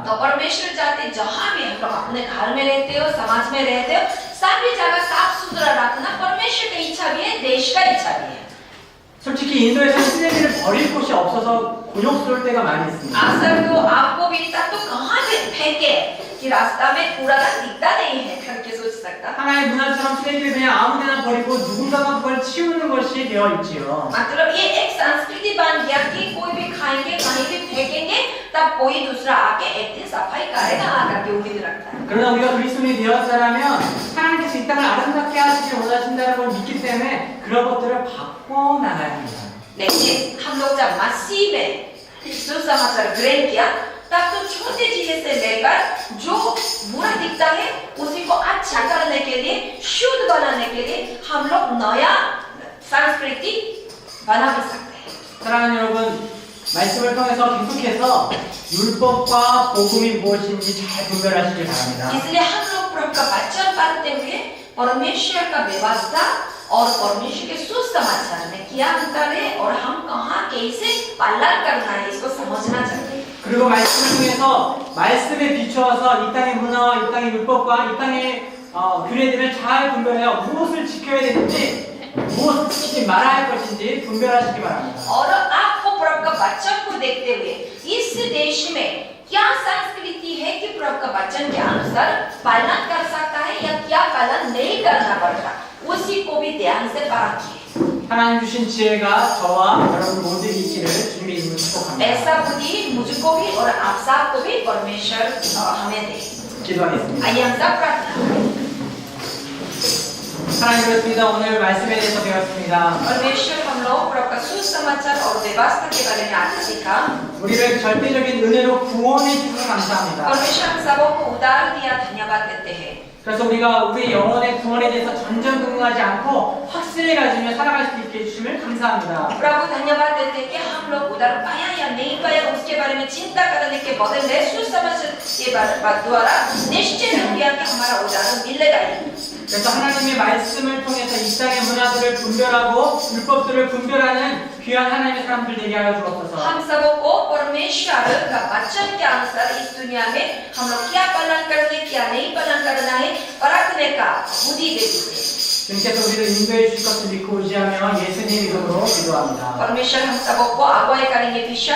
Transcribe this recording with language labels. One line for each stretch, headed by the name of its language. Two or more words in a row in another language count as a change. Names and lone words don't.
Hindi: तो परमेश्वर चाहते जहाँ भी हम लोग अपने घर में रहते हो, समाज में रहते हो, सभी जगह साफ सुथरा रखना परमेश्वर की इच्छा भी है, देश का इच्छा भी है।
Korean: 솔직히 인도에서 쓰레기를 버릴 곳이 없어서 곤욕스러울 때가 많이 있습니다.
Hindi: अक्सर तो आपको भी तब तो कहाँ से फेंके कि रास्ता में कूड़ादान दिखता नहीं है करके सोच सकता।
Korean: 하나의 문화처럼 쓰레기를 그냥 아무데나 버리고 누군가가 그걸 치우는 것이 되어 있지요.
Hindi: मतलब ये एक संस्कृति बन गया कि कोई भी खाएंगे कहीं भी फेंकेंगे तब कोई दूसरा आके एक दिन सफाई करेगा करके उम्मीद रखता है।
Korean: 그러나 우리가 그리스도인이 되었다면 하나님께서 이 땅을 아름답게 하시길 원하신다는 걸 믿기 때문에 그런 것들을 바꿔 나가야 합니다.
Hindi: लेकिन हम लोग जब मसीह में सुसमाचार ग्रहण किया तब तो छोटे चीजें से लेकर जो बुरा दिखता है उसी को अच्छा करने के लिए शुद्ध बनाने के लिए हम लोग नया संस्कृति बना भी सकते हैं।
Korean: 사랑하는 여러분, 말씀을 통해서 계속해서 율법과 복음이 무엇인지 잘 분별하시길 바랍니다.
Hindi: इसलिए हम लोग प्रभु का वचन पढ़ते हुए परमेश्वर का व्यवस्था और परमेश्वर के सुसमाचार में क्या अंतर है और हम कहाँ कैसे पालन करना है इसको समझना चाहिए।
Korean: 그리고 말씀을 통해서 말씀에 비추어서 이 땅의 문화와 이 땅의 율법과 이 땅의 규례들을 잘 분별하여 무엇을 지켜야 되는지 무엇을 지키지 말아야 할 것인지 분별하시기 바랍니다.
Hindi: और आपको प्रभु का वचन को देखते हुए इस देश में क्या संस्कृति है कि प्रभु का वचन के अनुसार पालन कर सकता है या क्या पालन नहीं करना पड़ता उसी को भी ध्यान से परखिए।
Korean: 하나님 주신 지혜가 저와 여러분 모두에게 있기를 주님의 이름으로 축복합니다.
Hindi: ऐसा बुद्धि मुझको भी और आप सबको भी परमेश्वर हमें दे।
Korean: 기도하겠습니다.
Hindi: आइए हम सब प्रार्थना करें।
Korean: 하나님 그렇습니다. 오늘 말씀에 대해서 배웠습니다.
Hindi: परमेश्वर हम लोग प्रभु का सुसमाचार और व्यवस्था के बारे में आज सीखा।
Korean: 우리를 절대적인 은혜로 구원해 주셔서 감사합니다.
Hindi: परमेश्वर हम सबों को उदार दिया धन्यवाद देते हैं।
Korean: 그래서 우리가 우리 영혼의 구원에 대해서 전전긍긍하지 않고 확신을 가지며 살아갈 수 있게 해주심을 감사합니다.
Hindi: प्रभु धन्यवाद देते हैं कि हम लोग उधर पाया या नहीं पाया उसके बारे में चिंता करने के बदले सुसमाचार के द्वारा निश्चित हो गया कि हमारा उदाहरण मिलेगा ही।
Korean: 그래서 하나님의 말씀을 통해서 이 땅의 문화들을 분별하고 율법들을 분별하는 귀한 하나님의 사람들 되게 하여 주옵소서.
Hindi: हम सबों को परमेश्वर का वचन के अनुसार इस दुनिया में हम लोग क्या पालन करने क्या नहीं पालन करना है परखने का बुद्धि दे दीजिए।
Korean: 주님께서 우리를 인도해 주실 것을 믿고 의지하며 예수님의 이름으로 기도합니다.
Hindi: परमेश्वर हम सबों को अगुवाई करेंगे विश्वास